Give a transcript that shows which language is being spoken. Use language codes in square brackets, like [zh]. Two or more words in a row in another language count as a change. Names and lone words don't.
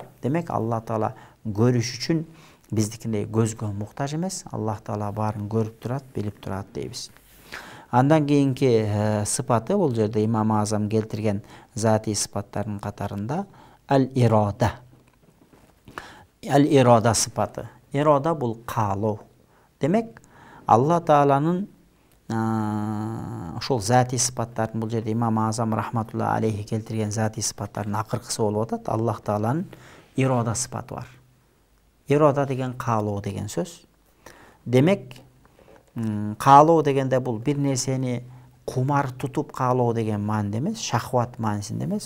[ky] Демек, Алла Таала көрүш үчүн биздикиндей көзгө муктаж эмес. Аллах Таала баарын көрүп турат, билип турат дейбиз. Андан кийинки сыпаты, бул жерде Имам Азам келтирген зати сыпаттардын катарында аль-ирада. Аль-ирада сыфаты. Ирада бул каалоо. Демек Аллах Тааланын ошол зати сыпаттарын бул жерде имам Азам рахматулла алейхи келтирген зати сыпаттардын акыркысы болуп атат. Аллах Тааланын ирода сыпаты бар. Ирода деген каалоо деген сөз. Демек каалоо дегенде бул бир нерсени кумар тутуп каалоо деген мааниде эмес, шахват маанисинде эмес.